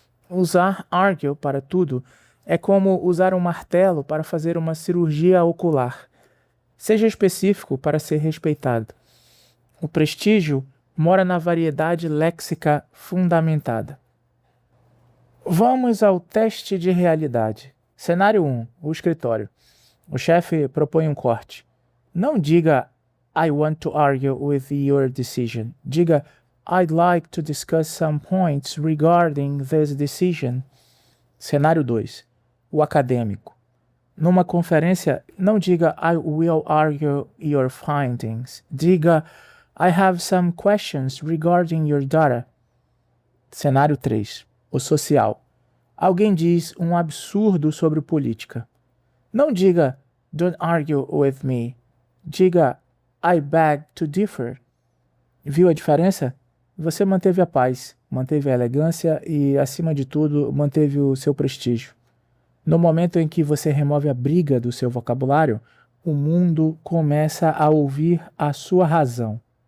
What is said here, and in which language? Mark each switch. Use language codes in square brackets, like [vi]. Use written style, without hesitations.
[pt] Usar argue para tudo é como usar um martelo para fazer uma cirurgia ocular. Seja específico para ser respeitado. O prestígio mora na variedade léxica fundamentada. Vamos ao teste de realidade. Cenário 1, o escritório. O chefe propõe um corte. [en] Não diga I want to argue with your decision. Diga I'd like to discuss some points regarding this decision. [pt] Cenário 2, o acadêmico. [en] Numa conferência, não diga I will argue your findings. Diga I have some questions regarding your data. [pt] Cenário 3, o social. Alguém diz um absurdo sobre política. [en] Não diga don't argue with me. [pt] Diga I beg to differ. Viu a diferença? Você manteve a paz, manteve a elegância e, acima de tudo, manteve o seu prestígio. No momento em que você remove a briga do seu vocabulário, o mundo começa a ouvir a sua razão.